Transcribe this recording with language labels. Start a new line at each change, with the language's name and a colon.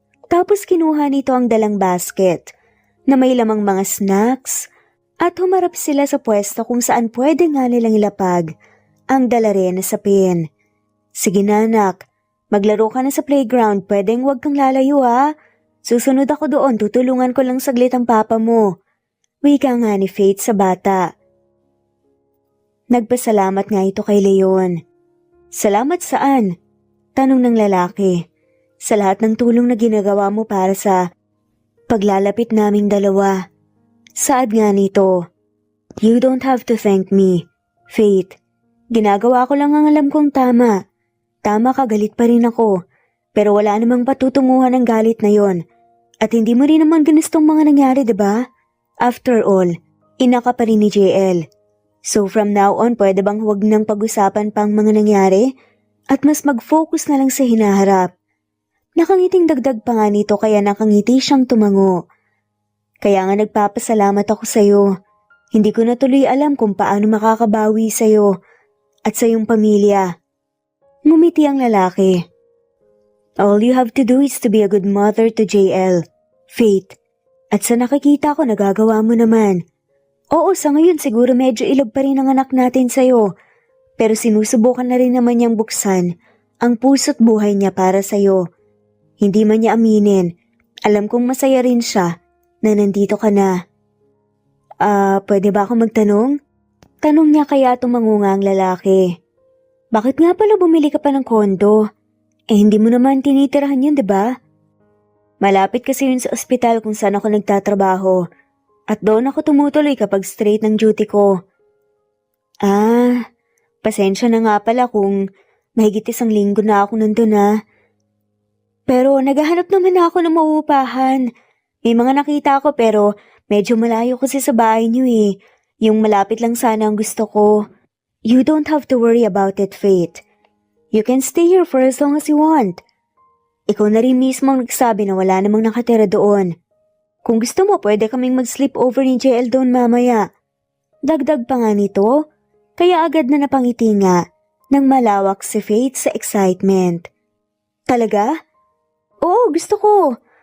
Filipino: Tapos kinuha nito ang dalang basket na may lamang mga snacks at humarap sila sa pwesto kung saan pwede nga nilang ilapag ang dala rin na sapin. Sige na anak, maglaro ka na sa playground, pwedeng huwag kang lalayo ha. Susunod ako doon, tutulungan ko lang saglit ang papa mo. Wika nga ni Faith sa bata. Nagpasalamat nga ito kay Leon. Salamat saan? Tanong ng lalaki. Sa lahat ng tulong na ginagawa mo para sa paglalapit naming dalawa. Saad nga nito.
English: You don't have to thank me, Faith.
Filipino: Ginagawa ko lang ang alam kong tama. Tama ka, galit pa rin ako. Pero wala namang patutunguhan ng galit na yon. At hindi mo rin naman ganustong mga nangyari, diba?
English: After all,
Filipino: ina ka pa rin ni JL.
English: So from now on,
Filipino: pwede bang huwag nang pag-usapan pang mga nangyari? At mas mag-focus na lang sa hinaharap. Nakangiting dagdag pa nga nito kaya nakangiti siyang tumango. Kaya nga nagpapasalamat ako sa'yo. Hindi ko na tuloy alam kung paano makakabawi sa'yo at sa iyong pamilya. Ngumiti ang lalaki.
English: All you have to do is to be a good mother to JL, Faith.
Filipino: At sa nakikita ko nagagawa mo naman. Oo, sa ngayon siguro medyo ilog pa rin ang anak natin sa'yo. Pero sinusubukan na rin naman niyang buksan ang puso't buhay niya para sa'yo. Hindi man niya aminin. Alam kong masaya rin siya na nandito ka na. Pwede ba ako magtanong? Tanong niya kaya tumangunga ang lalaki. Bakit nga pala bumili ka pa ng kondo? Hindi mo naman tinitirahan yun, diba? Malapit kasi yun sa ospital kung saan ako nagtatrabaho. At doon ako tumutuloy kapag straight ng duty ko. Pasensya na nga pala kung mahigit 1 linggo na ako nandun Pero naghahanap naman ako ng mauupahan. May mga nakita ko pero medyo malayo kasi sa bahay niyo Yung malapit lang sana ang gusto ko.
English: You don't have to worry about it, Faith. You can stay here for as long as you want.
Filipino: Ikaw na rin mismo ang nagsabi na wala namang nakatira doon. Kung gusto mo, pwede kaming mag-sleep over ni JL doon mamaya. Dagdag pa nga nito, kaya agad na napangiti nga nang malawak si Faith sa excitement. Talaga? Oo, gusto ko.